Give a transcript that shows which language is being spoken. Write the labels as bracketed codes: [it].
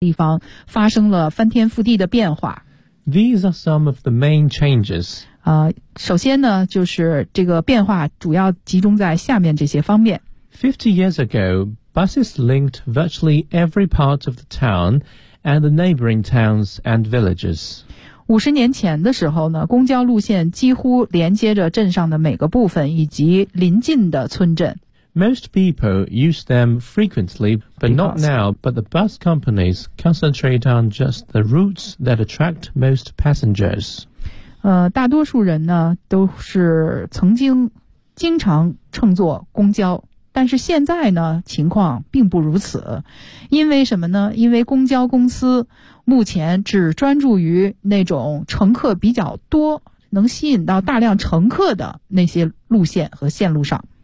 [zh] 地方发生了翻天覆地的变化。 [en] These are some of the main changes. [zh] 首先呢，就是这个变化主要集中在下面这些方面。 [en] 50 years ago, buses linked virtually every part of the town and the neighboring towns and villages. [zh] 50年前的时候呢，公交路线几乎连接着镇上的每个部分以及邻近的村镇。 [en] Most people use them frequently, but not now. But the bus companies concentrate on just the routes that attract most passengers. [zh] 大多数人呢都是曾经经常乘坐公交，但是现在呢情况并不如此。因为什么呢？因为公交公司目前只专注于那种乘客比较多，能吸引到大量乘客的那些路线和线路上。